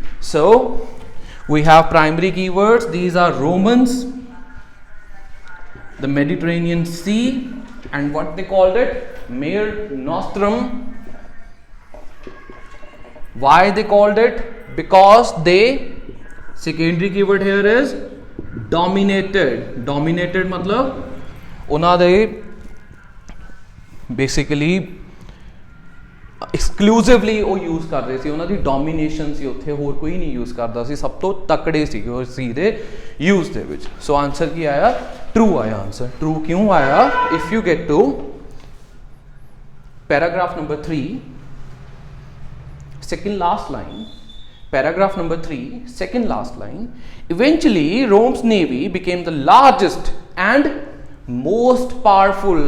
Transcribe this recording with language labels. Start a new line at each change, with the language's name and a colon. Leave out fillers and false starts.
English: So we have primary keywords. These are Romans, the Mediterranean Sea, and what they called it? Mare Nostrum. Why they called it? Because they Secondary keyword here is dominated.
Punjabi: Dominated मतलब उन्हां दे basically exclusively ਉਹ use ਕਰਦੇ ਸੀ, ਉਹਨਾਂ ਦੀ domination ਸੀ ਉੱਥੇ, ਹੋਰ ਕੋਈ ਨਹੀਂ use ਕਰਦਾ ਸੀ, ਸਭ ਤੋਂ ਤਕੜੇ ਸੀਗੇ ਉਹ ਸੀ ਦੇ ਯੂਜ਼ ਦੇ ਵਿੱਚ। ਸੋ ਆਨਸਰ ਕੀ ਆਇਆ? ਟਰੂ ਆਇਆ ਆਨਸਰ। ਟਰੂ ਕਿਉਂ ਆਇਆ?
English: If you get to paragraph number 3 second last line, paragraph number 3 second last line, eventually Rome's navy became the largest and most powerful.